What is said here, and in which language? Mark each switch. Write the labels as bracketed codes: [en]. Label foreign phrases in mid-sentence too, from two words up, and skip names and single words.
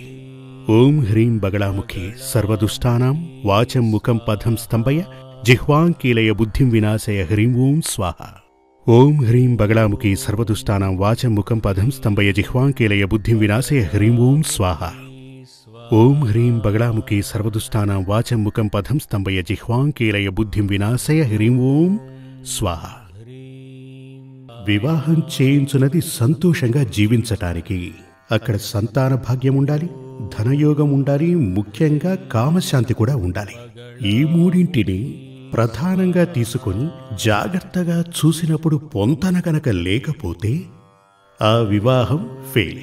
[sa] ओम ह्रीं बगलामुखी सर्वदुष्टानां वाचं मुखं पदं स्तंभय जिह्वांकीलय बुद्धिं विनाशय ह्रीं ओं स्वाहा। ओम ह्रीं बगलामुखी सर्वदुष्टानां वाचं मुखं पदं स्तंभय जिह्वांकीलय बुद्धिं विनाशय ह्रीं ओं स्वाहा। ओम ह्रीं बगलामुखी सर्वदुष्टानां वाचं मुखं पदं स्तंभय जिह्वांकीलय बुद्धिं विनाशय ह्रीं ओं स्वाहा। [te] వివాహం చేయించునది సంతోషంగా జీవించటానికి, అక్కడ సంతాన భాగ్యం ఉండాలి, ధనయోగం ఉండాలి, ముఖ్యంగా కామశాంతి కూడా ఉండాలి. ఈ మూడింటిని ప్రధానంగా తీసుకొని జాగ్రత్తగా చూసినప్పుడు పొంతన కనుక లేకపోతే ఆ వివాహం ఫెయిల్.